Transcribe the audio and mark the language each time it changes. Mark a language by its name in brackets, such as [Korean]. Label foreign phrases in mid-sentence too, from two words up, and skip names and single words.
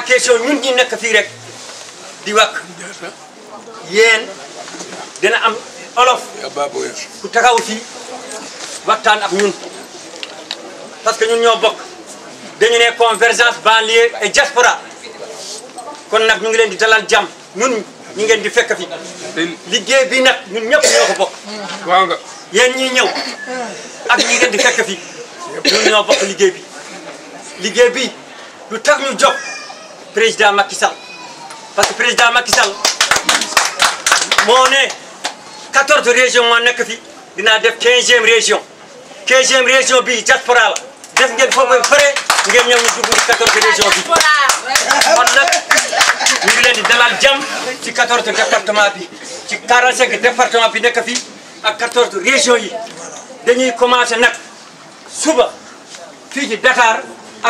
[Wolof] question ñun ñi nekk fii rek di wax yéen dina am olof ku taxaw fii waxtaan ak ñun [French] parce que [Wolof] ñun ñoo bokk dañu ne [French] convergence banlieue et diaspora [Wolof] kon nag ñu ngi leen di dalal jàmm ñun ñu ngeen di fekk fi liggéey bi nag ñun ñëpp ñoo ko bokk waaw nga yéen ñi ñëw ak ñi ngeen di fekk fi ñun ñoo bokk liggéey bi lu tax ñu jóg président Macky Sall [French] parce que [Wolof] président Macky Sall moo ne 14 régions moo nekk fi dinaa def 15e région 15e région bi diaspora la def ngeen foofu ba pare ngeen ñëw ñu dugg ci 14 régions bi kon nag ñu ngi leen di dalal jàmm ci 14 département bi ci 45 département bi nekk fii ak 14 régions yi dañuy commencé nag suba fii ci Dakar ak